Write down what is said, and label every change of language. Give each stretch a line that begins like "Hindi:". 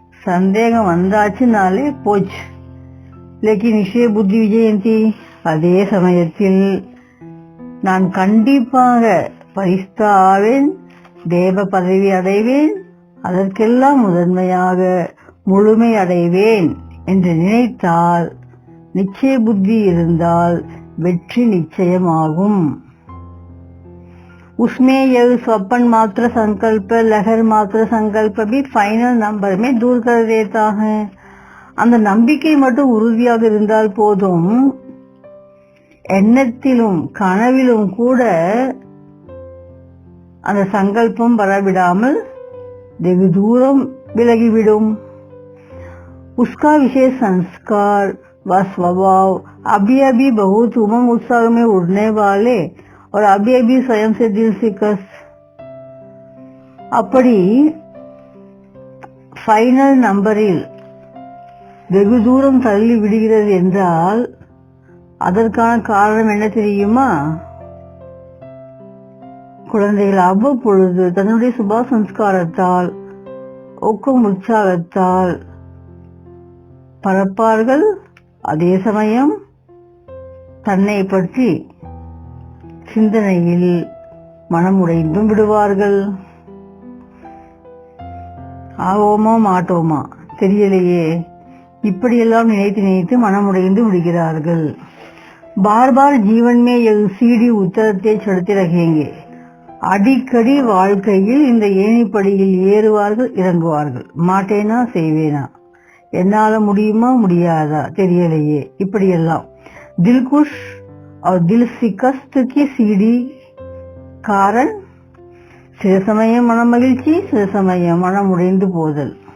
Tamil: சந்தேகம் வந்தாச்சுனாலே போச்சு.
Hindi: லேக்கின் நிச்சய புத்தி விஜயந்தி,
Tamil: அதே சமயத்தில் நான் கண்டிப்பாக பரிஸ்தா ஆவேன், தேவ பதவி அடைவேன், அதற்கெல்லாம் முதன்மையாக முழுமை அடைவேன் என்று நினைத்தால், நிச்சய புத்தி இருந்தால் வெற்றி நிச்சயமாகும்.
Hindi: उसमें यह स्वप्न मात्र संकल्प, लहर मात्र संकल्प भी फाइनल नंबर में दूर कर देता है.
Tamil: அந்த நம்பிக்கை மட்டும் உறுதியாக இருந்தால் போதும், எண்ணத்திலும் கனவிலும் கூட அந்த சங்கல்பம் வரவிடாமல் வெகு தூரம் விலகிவிடும்.
Hindi: उसका विशेष संस्कार व स्वभाव अभी अभी बहुत उमंग उत्साह में उड़ने वाले और अभी अभी स्वयं से दिल शिकस्त.
Tamil: அப்படி ஃபைனல் நம்பரில் வெகு தூரம் தள்ளி விடுகிறது என்றால் அதற்கான காரணம் என்ன தெரியுமா? குழந்தைகள் அவ்வப்பொழுது தன்னுடைய சுபா சம்ஸ்காரத்தால் ஊக்கம் உற்சாகத்தால் பரப்பார்கள். அதே சமயம் தன்னை பற்றி சிந்தனையில் மனமுடைந்தும் விடுவார்கள். ஆவோமா மாட்டோமா தெரியலையே, இப்படியெல்லாம் நினைத்து நினைத்து மனமுடைந்து விடுகிறார்கள்.
Hindi: बार बार जीवन में ये सीढ़ी
Tamil: உத்தரத்தை
Hindi: चढ़ते रहेंगे.
Tamil: அடிக்கடி வாழ்க்கையில் இந்த ஏணிப்படியில் ஏறுவார்கள் இறங்குவார்கள். மாட்டேனா செய்வேனா, என்னால முடியுமா முடியாதா தெரியலையே, இப்படியெல்லாம்
Hindi: தில் குஷ் और दिल शिकस्त की सीढ़ी कारण
Tamil: சில சமயம் மன மகிழ்ச்சி, சில சமயம் மனம் உடைந்து போதல்.